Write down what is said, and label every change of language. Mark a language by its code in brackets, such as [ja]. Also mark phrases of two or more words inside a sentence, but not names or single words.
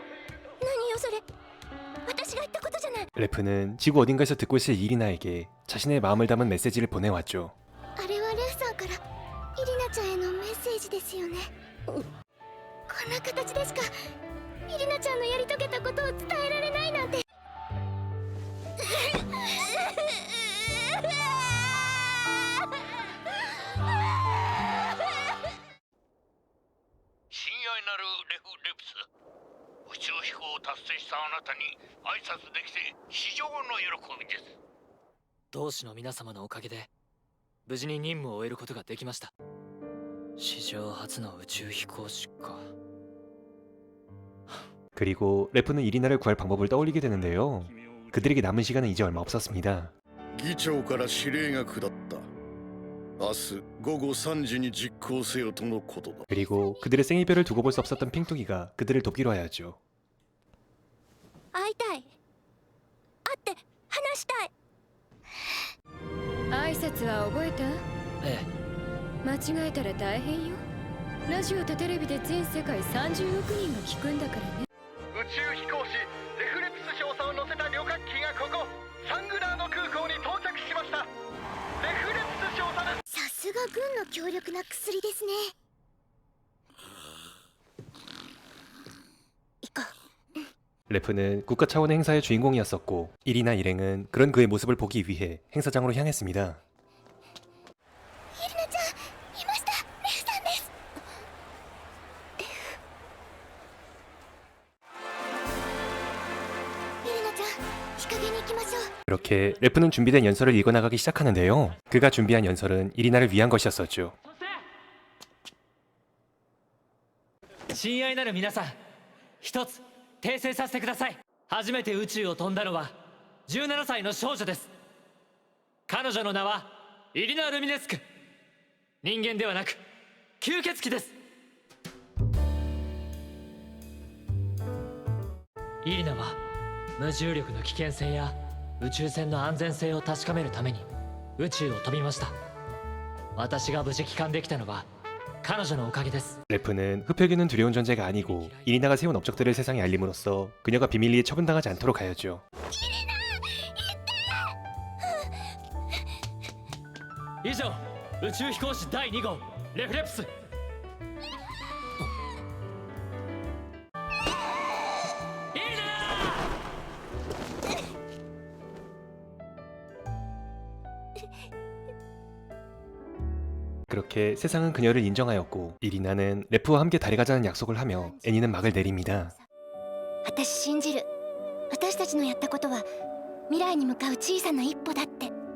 [ja] 何よそれ、私が言ったことじゃない。 [ko] 레프는 지구 어딘가에서 듣고 있을 이리나에게 자신의 마음을 담은 메시지를 보내왔죠. [ja] あれはレフさんからイリナちゃんへのメッセージですよね。こんな形でしかイリナちゃんのやり遂げたことを伝えられないなんて。親愛なるレプス、宇宙飛行を達成したあなたに挨拶できて至上の喜びです。同志の皆様のおかげで無事に任務を終えることができました。史上初の宇宙飛行士か。 [ko] 그리고 레프는 이리나를 구할 방법을 떠올리게 되는데요. 그들에게 남은 시간은 이제 얼마 없었습니다. [ja] 議長から指令が下った。明日午後3時に実行せよとのことだ。 [ko] 그리고 그들의 생이별을 두고 볼 수 없었던 핑뚜기가 그들을 돕기로 하였죠. [ja] 会いたい、会って話したい。挨拶は覚えた？え間違えたら大変よ。ラジオとテレビで全世界30億人が聞くんだからね。宇宙飛行士レフレプス少佐を乗せた旅客機がここサングラード空港に到着しました。レフレプス少佐です。さすが軍の強力な薬ですね。行こう。 [ko] 레프는 국가 차원의 행사의 주인공이었었고 이리나 일행은 그런 그의 모습을 보기 위해 행사장으로 향했습니다. [ja] イリナちゃんいました。レフさんです。イリナちゃん、日陰に行きましょう。 [ko] 그렇게 레프는 준비된 연설을 읽어나가기 시작하는데요. 그가 준비한 연설은 이리나를 위한 것이었었죠. [ja] 親愛なる皆さん、一つ訂正させてください。初めて宇宙を飛んだのは17歳の少女です。彼女の名はイリナ・ルミネスク。人間ではなく吸血鬼です。イリナは無重力の危険性や宇宙船の安全性を確かめるために宇宙を飛びました。私が無事帰還できたのは彼女のおかげです。 [ko] 레프는 흡혈귀는 두려운 존재가 아니고 이리나가 세운 업적들을 세상에 알림으로써 그녀가 비밀리에 처분당하지 않도록 하였죠. [ja] 以上、宇宙飛行士第2号レフレプス。 [ko] 그렇게 세상은 그녀를 인정하였고 이리나는 레프와 함께 달에 가자는 약속을 하며 애니는 막을 내립니다. [ja] 私信じる。私たちのやったことは未来に向かう小さな一歩だって。